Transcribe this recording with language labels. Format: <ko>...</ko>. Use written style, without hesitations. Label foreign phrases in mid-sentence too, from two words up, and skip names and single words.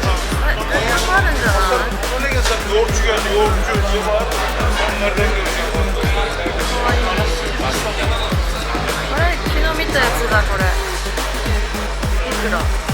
<ja>いっぱいあるんじゃない？</ja> <tr>Ne gelsen yoğurtçu geldi, yoğurtçu diye bağırdı. Sen nereden görüyorsun?</tr> <ja>かわいい。あれ、昨日見たやつだ、これ。いくら？</ja>